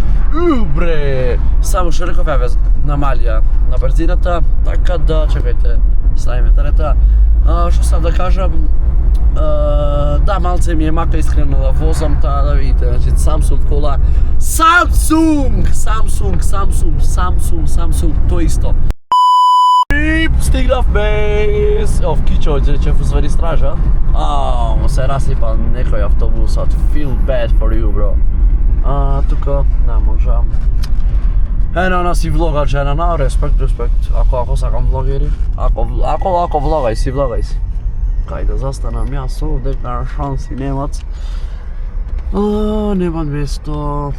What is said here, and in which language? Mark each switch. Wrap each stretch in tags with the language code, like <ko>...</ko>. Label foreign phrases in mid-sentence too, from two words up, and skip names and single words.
<mk>само што реков, еве, намалија на брзината, така да, чекајте, ставиме тарета, што сам да кажам, да, малце ми е мака искрено да возам, таа да видите, значи Samsung кола, Samsung, тоа исто. И стигнавме, в Кичево, ќе узвари стража, му се расипа некој автобусот,</mk> <en>feel bad for you, bro.</en> <mk>Тука не можам. Ена си влогар жена, респект, ако сакам влогери, ако влогај си. Кај да застанам јас овде, на шанси немат. Немам место.</mk>